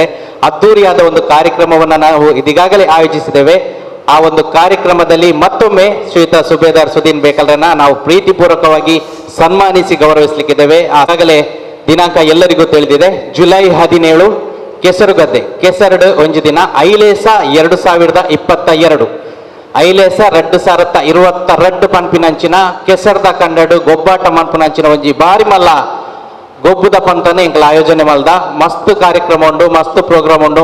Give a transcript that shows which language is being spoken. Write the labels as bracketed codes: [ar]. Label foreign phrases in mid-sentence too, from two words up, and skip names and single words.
[kn] ಅದ್ದೂರಿಯಾದ ಒಂದು ಕಾರ್ಯಕ್ರಮವನ್ನು ನಾವು ಇದೀಗಾಗಲೇ ಆಯೋಜಿಸಿದ್ದೇವೆ. ಆ ಒಂದು ಕಾರ್ಯಕ್ರಮದಲ್ಲಿ ಮತ್ತೊಮ್ಮೆ ಶ್ರೀಯುತ ಸುಬೇದಾರ್ ಸುದೀನ್ ಬೇಕಲ್ರನ್ನ ನಾವು ಪ್ರೀತಿಪೂರ್ವಕವಾಗಿ ಸನ್ಮಾನಿಸಿ ಗೌರವಿಸಲಿಕ್ಕಿದ್ದೇವೆ. ಆಗಾಗಲೇ ದಿನಾಂಕ ಎಲ್ಲರಿಗೂ ತಿಳಿದಿದೆ, [tcy] ಜುಲೈ 17 ಕೆಸರುಗದ್ದೆ ಕೆಸರಡು ಒಂಜಿ ದಿನ ಐಲೇಸ 2022 ಐಲೇಸ 2022 ಪಂಪಿನಂಚಿನ ಕೆಸರ್ದ ಕಂಡಡು ಗೊಬ್ಬಾಟ ಮನ್ಪುನಂಚಿನ ಒಂಜಿ ಬಾರಿ ಮಲ್ಲ ಗೊಬ್ಬುದ ಪಂತನೆ ಇಂಕಲ ಆಯೋಜನೆ ಮಲ್ದ ಮಸ್ತ್ ಕಾರ್ಯಕ್ರಮ ಉಂಡು, ಮಸ್ತ್ ಪ್ರೋಗ್ರಾಮ್ ಉಂಡು.